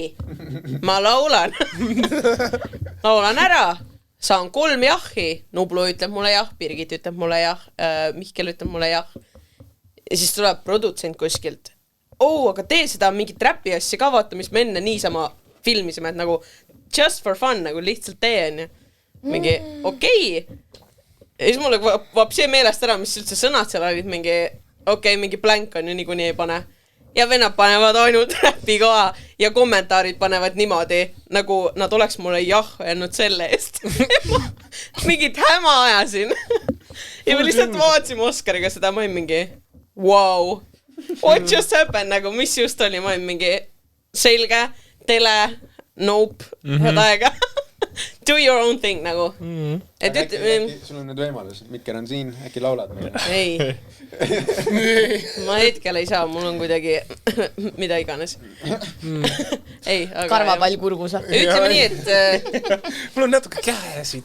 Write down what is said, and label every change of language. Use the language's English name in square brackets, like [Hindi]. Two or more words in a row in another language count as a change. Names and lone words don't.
[Estonian] Ma laulan. Laulan ära. Saan 3 jahhi. Nublu ütleb mulle jah, Birgit ütleb mulle jah, Mihkel ütleb mulle jah. Ja siis tuleb produtsent kuskilt. Aga tee seda mingit räpi asja ka vaata, mis me enne niisama filmisime, et nagu [English] just for fun, [Estonian] nagu lihtsalt tee on. Mingi okei. Ja siis mulle vapsi meelest ära, mis üldse sõnad seal olid, mingi blank on ja niikuinii ei pane. Ja vennad panevad ainult räpi koha ja kommentaarid panevad niimoodi, nagu nad oleks mulle jah öelnud selle eest. Mingit häma ajasin. Ja me lihtsalt vaatsime Oskariga seda, ma olin mingi [English] wow, what just happened, [Estonian] nagu mis just oli, ma olin mingi selge, tele, nope, head aega. [English] Do your own thing nagu. [Estonian] Et äkki sul on nüüd võimalus, Mikker on siin, äkki laulad meile? Ei. Ma hetkel ei saa, mul on kuidagi mida iganes. Ei, aga... Karvapall kurgusa. Ütleme nii, et... Mul on natuke käesid.